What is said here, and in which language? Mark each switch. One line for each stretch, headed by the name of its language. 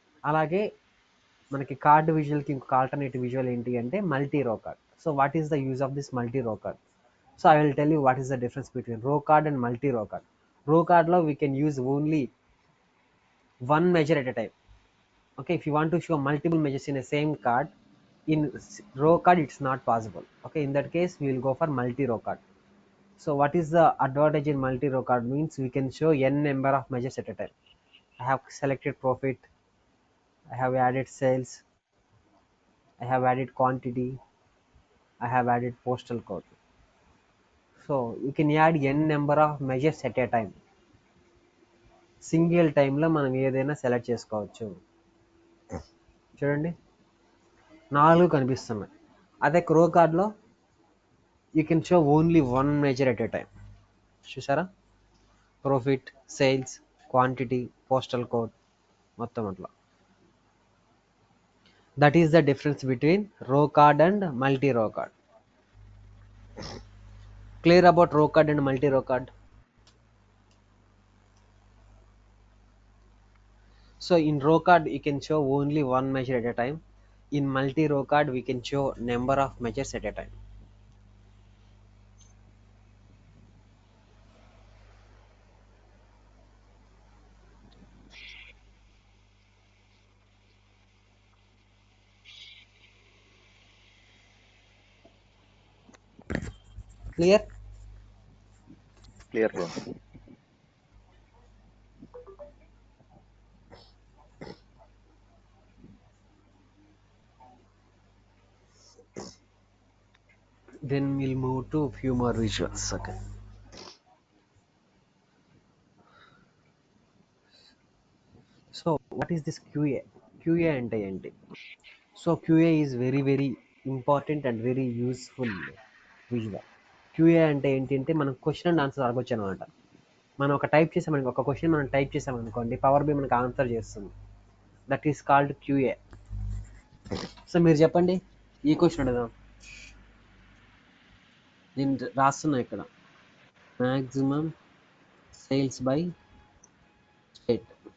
Telugu: అలాగే మనకి కార్డ్ విజువల్కి ఇంకొక ఆల్టర్నేటివ్ విజువల్ ఏంటి అంటే మల్టీ రో card.
English: So what is the use of this multi row card? So I will tell you what is the difference between row card and multi row card. Row కార్డ్లో we can use only one measure at a time. Okay, if you want to show multiple measures in a same card, in row card it's not possible. Okay, in that case we will go for multi row card. So what is the advantage in multi row card? Means we can show n number of measures at a time. I have selected profit, I have added sales, I have added quantity, I have added postal code. So you can add n number of measures at a time.
Telugu: Single టైంలో మనం ఏదైనా select చేసుకోవచ్చు. చూడండి, 4 కనిపిస్తున్నాయి.
English: అదే రో కార్డ్లో you can show only one measure at a time.
Telugu: చూసారా, profit, sales, quantity, postal code, మొత్తం అట్లా.
English: That is the difference between row card and multi row card. Clear about row card and multi row card? So in row card you can show only one measure at a time. In multi row card we can show number of measures at a time. Clear? Clear, bro. Then we'll move to few more visuals. Okay. So what is this QA?
Telugu: QA అంటే ఏంటి?
English: So QA is very very important and very useful visual.
Telugu: QA అంటే ఏంటి అంటే మనం question and answer అడగొచ్చు అనమాట. మనం ఒక టైప్ చేసామనుకో, ఒక క్వశ్చన్ మనం టైప్ చేసామనుకోండి, పవర్ బి మనకు ఆన్సర్ చేస్తుంది.
English: That is called QA.
Telugu: So మీరు చెప్పండి, ఈ క్వశ్చన్ అడుగుదాం. నేను రాస్తున్నా ఇక్కడ, మ్యాక్సిమం సేల్స్ బై స్టేట్.